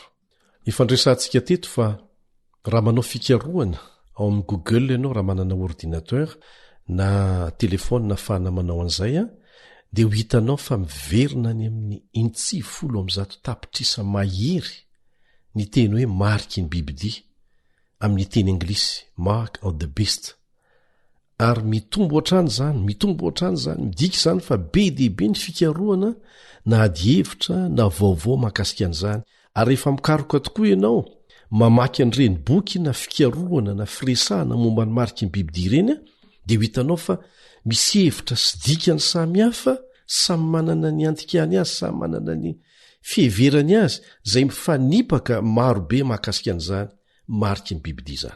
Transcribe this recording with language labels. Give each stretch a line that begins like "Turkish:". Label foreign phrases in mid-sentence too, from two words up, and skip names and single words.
Malagasy: Ifandresantsika teto fa raha manao fikarohana ao amin'ny Google ianao raha manana ordinateur na telefona fahana manao an'izay dia ho hitanao fa miverina ny amin'ny 110 tapitrisa mahery ny teny hoe mariky ny bibidia amin'ny teny anglisy
English: mark of the beast.
Malagasy: Ary mitombo hatrany zany midika izany fa be dehibe ny fikarohana na ady hevitra na vaovao mahakasika an'izany. Ary rehefa mikaroka tokoa ianao mamaky an'ireny boky na fikarohana na firesahana momba ny mariky ny bibidia ireny dia ho hitanao fa misy hevitra sy dikany samihafa samy manana ny antikany azy samy manana ny fiheverany azy izay mifanipaka marobe mahakasika an'izany mariky ny bibidia izany.